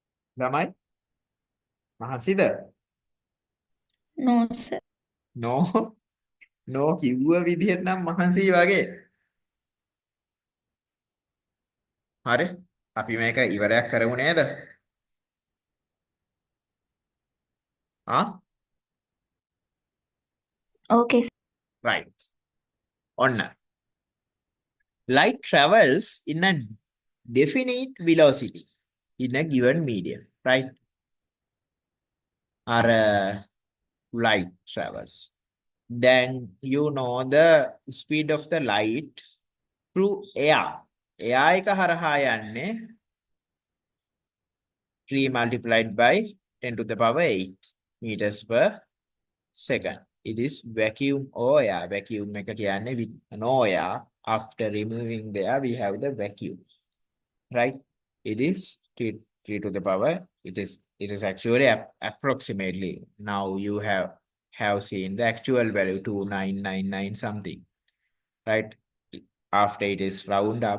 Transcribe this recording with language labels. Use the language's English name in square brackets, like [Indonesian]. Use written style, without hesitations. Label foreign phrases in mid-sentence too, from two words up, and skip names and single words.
[Sinhala] ළමයි මහන්සිද? [English] No, sir. [Sinhala] No. No කිව්ව විදිහට නම් මහන්සි වගේ. හරි. අපි මේක ඉවරයක් කරමු නේද? ආ? [English] Okay, sir. Right. ඔන්න. Light travels in a definite velocity in a given medium, right? Or light travels. Then you know the speed of the light through air. Air [Sinhala] එක හරහා යන්නේ [English] 3 multiplied by 10 to the power 8 meters per second. It is vacuum or air. Vacuum [Sinhala] එක කියන්නේ [English] with no air. After removing the air, we have the vacuum. Right? It is 3 to the power. It is actually approximately. Now you have seen the actual value 2999 something. Right? After it is round up.